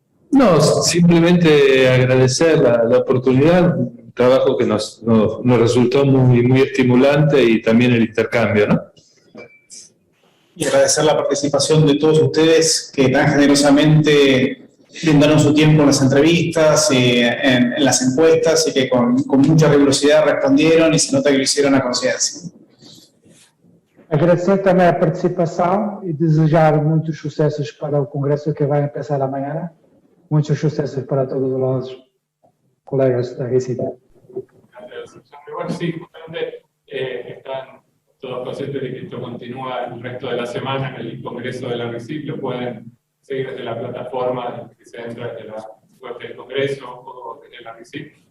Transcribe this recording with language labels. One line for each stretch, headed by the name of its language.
Spanish: No, simplemente agradecer la oportunidad, un trabajo que nos resultó muy estimulante, y también el intercambio, ¿no? Y agradecer la participación de todos ustedes que tan generosamente brindaron su tiempo en las entrevistas y en las encuestas, y que con mucha rigurosidad respondieron, y se nota que lo hicieron a conciencia.
Portuguese: Agradecer também a participação e desejar muitos sucessos para o congresso que vai começar amanhã.
Spanish: Muchos sucesos para todos los colegas de Recife. Gracias. Bueno, sí, justamente están todos conscientes de que esto continúa el resto de la semana en el Congreso de la RICIP. Lo pueden seguir desde la plataforma que se entra desde la web del Congreso o desde la RICIP.